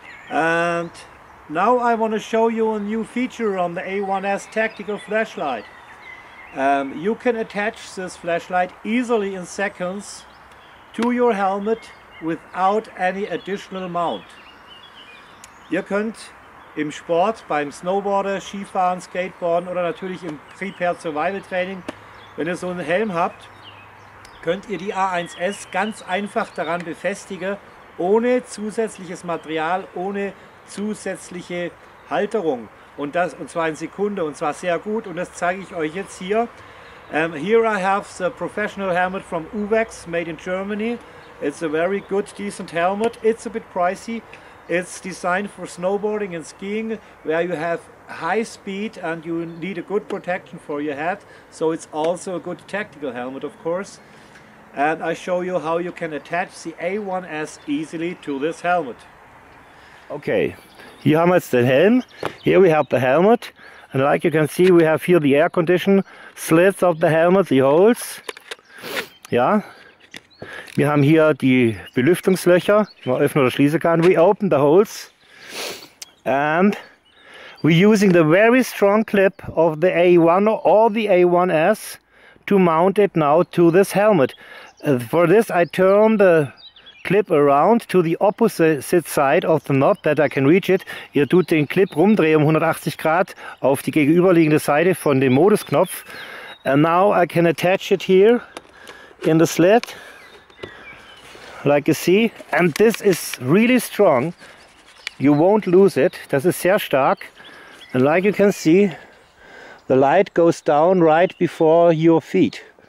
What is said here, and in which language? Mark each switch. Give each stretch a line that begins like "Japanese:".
English: And now I want to show you a new feature on the A1S tactical flashlight. You can attach this flashlight easily in seconds to your helmet without any additional mount.
German: Ihr könnt im Sport, beim Snowboarden, Skifahren, Skateboarden oder natürlich im Prepare Survival Training, wenn ihr so einen Helm habt, könnt ihr die A1S ganz einfach daran befestigen, ohne zusätzliches Material, ohne zusätzliche Halterung. Und zwar in Sekunde, und zwar sehr gut, und das zeige ich euch jetzt hier.
English: Here I have the professional helmet from UVEX, made in Germany. It's a very good, decent helmet. It's a bit pricey. It's designed for snowboarding and skiing, where you have high speed and you need a good protection for your head. So it's also a good tactical helmet, of course. And I show you how you can attach the A1S easily to this helmet.
German: Okay, hier haben wir jetzt den Helm.
English: Here we have the helmet. And like you can see, we have here the air condition slits of the helmet, the holes.
German: Ja. Wir haben hier die Belüftungslöcher, die man öffnen oder schließen kann.
English: We open the holes. And we're using the very strong clip of the A1 or the A1S to mount it now to this helmet. For this I turn the clip around to the opposite side of the knot that I can reach it.
German: Ihr tut den Clip rumdrehen um 180 Grad auf die gegenüberliegende Seite von dem Modusknopf.
English: And now I can attach it here in the slit, like you see. And this is really strong. You won't lose it.
German: Das ist sehr stark.
English: And like you can see, the light goes down right before your feet.